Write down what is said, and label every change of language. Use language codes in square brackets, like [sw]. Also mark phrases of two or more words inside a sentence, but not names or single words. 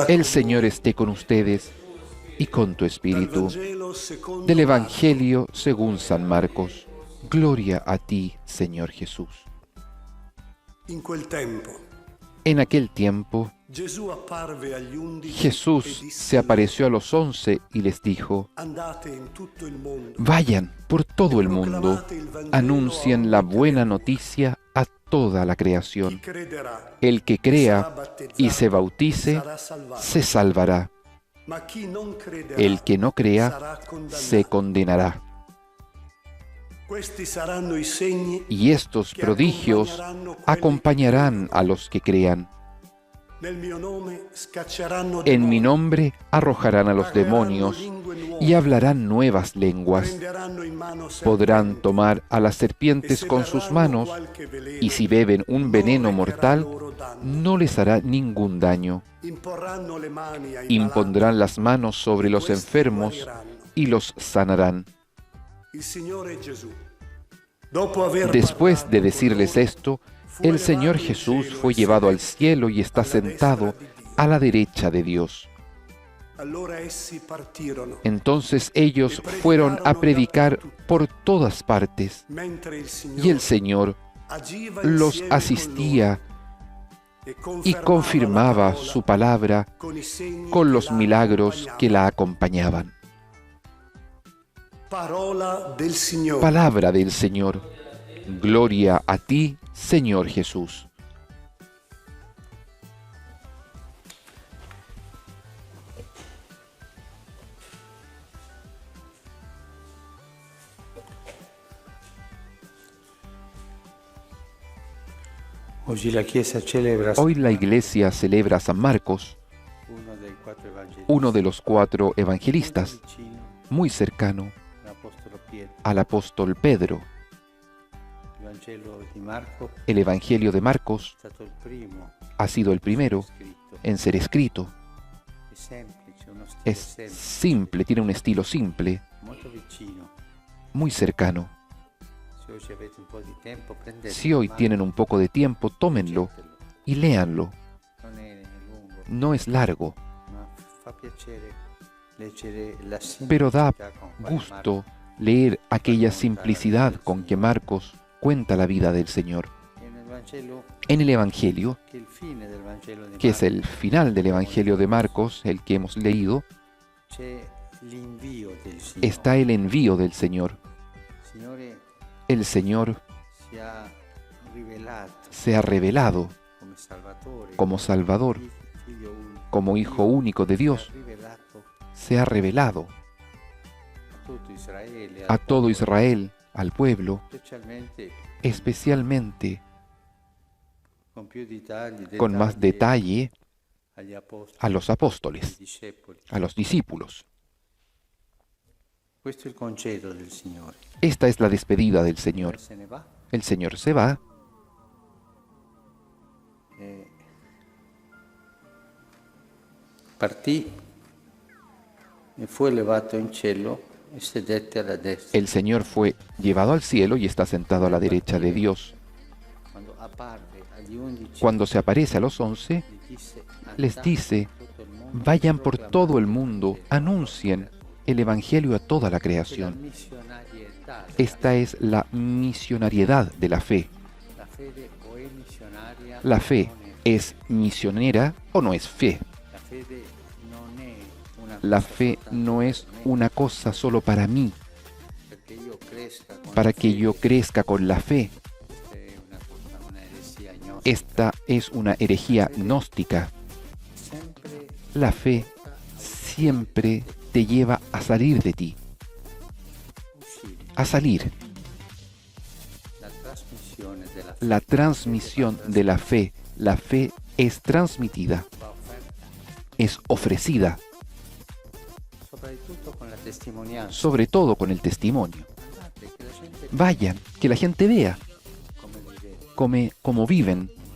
[es] El Señor esté con ustedes y con tu [it] dal [es] espíritu. [it] Vangelo secondo [es] Del [it] Marco. [es] Evangelio según San Marcos. Gloria a ti, Señor Jesús. [it] In quel tempo [es] En aquel tiempo, [it] Gesù apparve agli 11 [es] Jesús [it] e disse [es] se apareció a los 11 y les dijo: [it] andate in tutto il mondo, [es] vayan por todo el mundo, anuncien la buena noticia a toda la [it] chi [es] creación. [it] crederà [es] El que [it] sarà [es] crea [it] battezzato, [es] y se bautice [it] sarà salvato, [es] se salvará. [it] ma chi non crederà [es] El que no crea [it] sarà condannato. [es] se condenará. [it] Questi saranno i segni [es] Y estos [it] che [es] prodigios [it] accompagneranno quelli [es] acompañarán a los que crean. [it] nel mio nome scacceranno [es] En mi [it] demoni, [es] nombre arrojarán a los demonios y hablarán nuevas lenguas. [it] prenderanno in mano [es] Podrán [it] serpenti, [es] tomar a las [it] e [es] serpientes [it] se [es] con sus [it] berranno [es] manos, [it] qualche veleno, [es] y si beben un [it] non [es] veneno [it] recherà [es] mortal, [it] loro danno. [es] no les hará ningún daño. [it] Imporranno le mani ai [es] Impondrán las manos sobre los [it] questi [es] enfermos [it] guariranno. [es] y los sanarán. [it] Il Signore Gesù, dopo aver [es] Después [it] parlato [es] de [it] con [es] decirles [it] loro, [es] esto, [it] fu [es] el [it] elevato [es] Señor [it] in [es] Jesús [it] cielo [es] fue [it] e [es] llevado al [it] sedette [es] cielo y está [it] alla destra [es] sentado [it] di Dio. [es] a la derecha de Dios. [it] Allora essi partirono, [es] Entonces ellos fueron a predicar por todas partes, [it] mentre il [es] y el [it] Signore [es] Señor [it] agiva [es] los [it] insieme con [es] asistía [it] loro [es] y [it] e [es] confirmaba [it] la [es] su [it] parola [es] palabra [it] con i segni [es] con [it] che [es] los [it] la [es] milagros que la [it] accompagnaban. [es] acompañaban. [it] Parola del Signore. [es] Palabra del Señor. Gloria a ti, Señor Jesús. [it] Oggi la Chiesa celebra [es] Hoy la Iglesia celebra a San Marcos, [it] uno dei quattro evangelisti, [es] uno de los 4 evangelistas, [it] molto vicino [es] muy cercano [it] all'Apostolo Pietro. [es] al apóstol Pedro. [it] Il Vangelo di Marco [es] El Evangelio de Marcos [it] è stato il primo [es] ha sido el primero [it] scritto. [es] en ser escrito. [it] È semplice, uno stile [es] Es [it] semplice, [es] simple, tiene un estilo simple, [it] molto vicino. [es] muy cercano. [it] Se oggi avete un po' di tempo, prendete [es] Si hoy [it] Marco, [es] tienen un poco de tiempo, tómenlo [it] leggetelo. [es] y léanlo. [it] Non è lungo, [es] No es largo, [it] ma fa piacere leggere la [es] pero da [it] semplicità con cui [es] gusto [it] Marco [es] leer aquella simplicidad con que Marcos cuenta la vida del Señor. [it] e nel Vangelo, [es] En el Evangelio, [it] che è il fine del Vangelo di [es] que es [it] Marco, [es] el final del Evangelio de Marcos, el que hemos leído, [it] c'è l'invio del Signore. [es] está el envío del Señor. [it] Il Signore [es] El Señor [it] si ha rivelato [es] se ha revelado [it] come Salvatore, [es] como Salvador, [it] Figlio unico, [es] como Hijo único de Dios, [it] si è rivelato [es] se ha revelado [it] a tutto Israele, [es] a todo Israel, al pueblo, [it] specialmente [es] especialmente [it] con più dettagli, [es] con más detalle [it] agli apostoli, [es] a los [it] ai [es] apóstoles, [it] discepoli. [es] a los discípulos. [it] Questo è il concedo del Signore. [es] Esta es la despedida del Señor. [it] Se ne va [es] El Señor se va [it] e partì e fu elevato in cielo e sedette alla destra. [es] El Señor fue llevado al cielo y está sentado a la derecha de Dios. [it] Quando apparve agli 11, [es] Cuando se aparece a los 11, les dice, vayan por todo el mundo, anuncien el Evangelio a toda la creación. Esta es la misionariedad de la fe. [it] La fede o è missionaria [es] La [it] o [es] fe [it] non è. [es] es misionera o no es fe. [it] La fede non è una [es] La [it] cosa [es] fe [it] soltanto [es] no es [it] per me, [es] una cosa solo para mí, [it] perché io cresca con [es] para [it] la [es] que [it] fede. [es] yo crezca con la fe. [it] Questa è una eresia gnostica. [es] Esta es una herejía gnóstica. [it] Sempre [es] La fe siempre te lleva a salir de ti, [it] uscire. [es] a salir. [it] La trasmissione della fede [es] La transmisión de la fe es transmitida, [it] va offerta [es] es ofrecida. sobre todo con el testimonio. Vayan, que la gente vea cómo viven.